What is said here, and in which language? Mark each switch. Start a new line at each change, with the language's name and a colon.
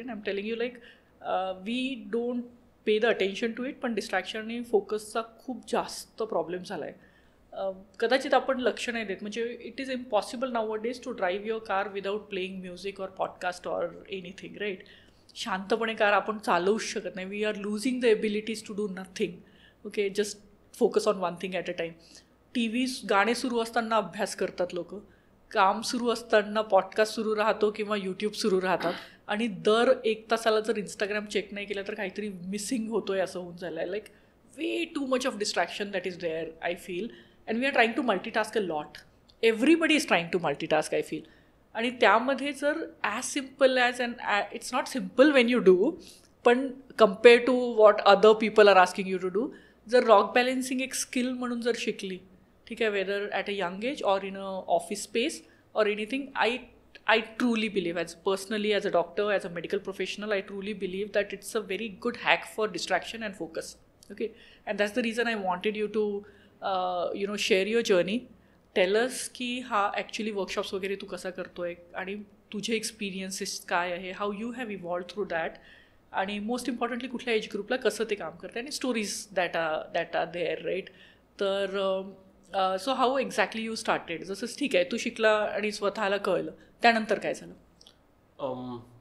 English: I am telling you like we don't pay the attention to it,
Marathi: पण distraction आणि फोकसचा खूप जास्त problem झाला आहे. कदाचित आपण लक्ष नाही देत. म्हणजे
English: It is impossible nowadays to drive your car without playing music or podcast or anything, right.
Marathi: शांतपणे कार आपण चालवूच शकत नाही.
English: We are losing the abilities to do nothing. Okay. Just focus on one thing at a time.
Marathi: TV गाणे सुरू असताना अभ्यास करतात लोक, काम सुरू असताना पॉडकास्ट सुरू राहतो किंवा यूट्यूब सुरू राहतात. आणि दर 1 तासाला जर इंस्टाग्राम चेक नाही केलं तर काहीतरी मिसिंग होतो आहे असं होऊन झालं आहे.
English: Like way too much of distraction that is there, I feel. And we are trying to multitask a lot. Everybody is trying to multitask, I feel.
Marathi: आणि त्यामध्ये जर
English: as simple as it's not simple when you do, पण compare to what other people are asking you to do,
Marathi: जर rock balancing एक skill म्हणून जर शिकली, ठीक आहे,
English: Whether at a young age or in a office space or anything, I truly believe, as personally as a doctor, as a medical professional, I truly believe that it's a very good hack for distraction and focus. Okay. And that's the reason I wanted you to share your journey.
Marathi: Tell us की हा actually workshops वगैरे तू कसा करतोय आणि तुझे experiences काय आहे,
English: how you have evolve through that,
Marathi: आणि मोस्ट इम्पॉर्टंटली कुठल्या एज ग्रुपला कसं ते काम करते, आणि
English: Stories that are there, right.
Marathi: तर
English: So how exactly you started.
Marathi: जसं ठीक आहे तू शिकला आणि स्वतःला कळलं, त्यानंतर काय झालं?